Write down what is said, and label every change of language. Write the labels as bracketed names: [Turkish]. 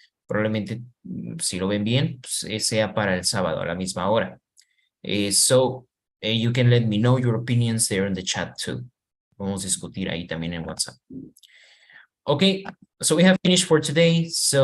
[Spanish] Probablemente, si lo ven bien, pues, sea para el sábado a la misma hora. [English] So, you can let me know your opinions there in the chat too. [Spanish] Vamos a discutir ahí también en WhatsApp. [English] Okay, so we have finished for today. So